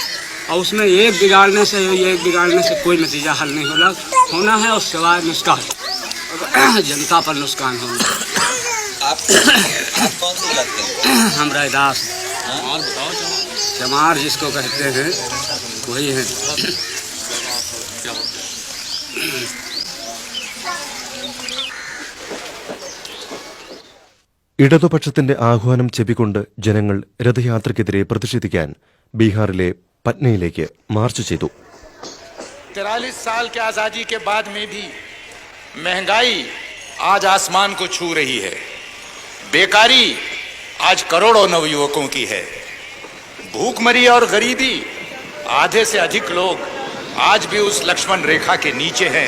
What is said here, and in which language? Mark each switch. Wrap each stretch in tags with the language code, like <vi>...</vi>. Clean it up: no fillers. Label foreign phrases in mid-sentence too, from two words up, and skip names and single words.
<hi>और उसमें एक बिगाड़ने से कोई नतीजा हल नहीं होना है, और सिवाय नुकसान, जनता पर नुकसान होना। आप कौन सी लगते हैं? हम रैदास चमार जिसको कहते हैं वही है।</hi> <ml>ഇടതുപക്ഷത്തിന്റെ ആഹ്വാനം ചെവിക്കൊണ്ട് ജനങ്ങൾ രഥയാത്രയ്ക്കെതിരെ പ്രതിഷേധിക്കാൻ ബീഹാറിലെ പട്നയിലേക്ക് മാർച്ച് ചെയ്തു.</ml> <hi>43 साल के आज़ादी के बाद में भी महंगाई आज आसमान को छू रही है, बेकारी आज करोड़ों नवयुवकों की है, भूखमरी और गरीबी आधे से अधिक लोग आज भी उस लक्ष्मण रेखा के नीचे हैं।</hi>